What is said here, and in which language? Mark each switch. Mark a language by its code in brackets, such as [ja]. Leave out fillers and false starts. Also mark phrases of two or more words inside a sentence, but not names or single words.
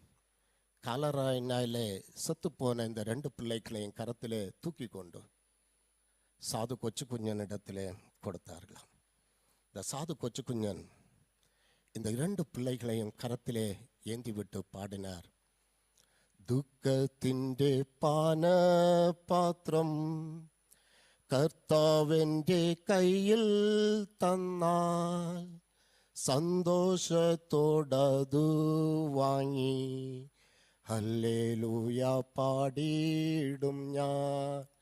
[ta] காலராயினாலே செத்து போன இந்த 2 பிள்ளைகளையும் கரத்திலே தூக்கி கொண்டு சாது கொச்சு குஞ்சனிடத்திலே கொடுத்தார்களாம். இந்த சாது கொச்சு குஞ்சன் இந்த 2 பிள்ளைகளையும் கரத்திலே ஏந்தி விட்டு பாடினார். [ml] துக்கத்திൻ്റെ പാന പാത്രം കർത്താവിൻ്റെ കയ്യിൽ തന്നാൽ സന്തോഷത്തോടതു വാങ്ങി ഹല്ലേലൂയ പാടിയിടും ഞാൻ.